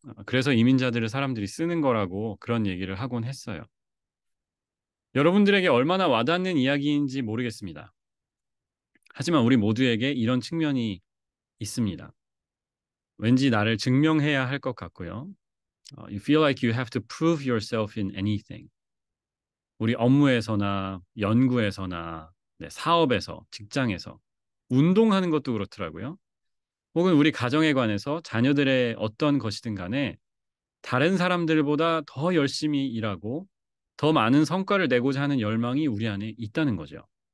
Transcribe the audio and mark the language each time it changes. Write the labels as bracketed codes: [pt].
[ko] 그래서 이민자들을 사람들이 쓰는 거라고 그런 얘기를 하곤 했어요. 여러분들에게 얼마나 와닿는 이야기인지 모르겠습니다. 하지만 우리 모두에게 이런 측면이 있습니다. 왠지 나를 증명해야 할 것 같고요. [en] You feel like you have to prove yourself in anything. [ko] 우리 업무에서나 연구에서나 네, 사업에서, 직장에서, 운동하는 것도 그렇더라고요. 혹은 우리 가정에 관해서 자녀들의 어떤 것이든 간에 다른 사람들보다 더 열심히 일하고 더 많은 성과를 내고자 하는 열망이 우리 안에 있다는 거죠.